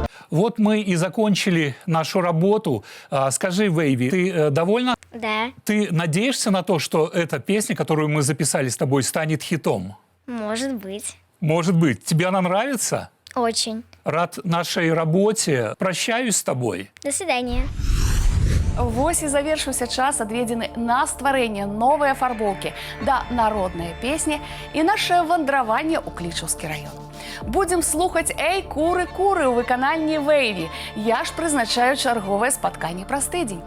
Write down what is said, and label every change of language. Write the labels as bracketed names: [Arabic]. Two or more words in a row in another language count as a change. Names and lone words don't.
[Russian] Вот мы и закончили нашу работу. Скажи, Вейви, ты довольна? Да, Ты надеешься на то, что эта песня, которую мы записали с тобой, станет хитом? может быть. Может быть. Тебе она нравится? Очень. Рад нашей работе. Прощаюсь с тобой. До свидания. [Belarusian] Вось і завершыўся час, адведзены на стварэнне новай афарбоўкі да народнай песні і нашае вандраванне ў Клічаўскі раён. Будзем слухаць «Эй, куры, куры» ў выкананні Вейві. Я ж прызначаю чарговае спатканне праз тыдзень.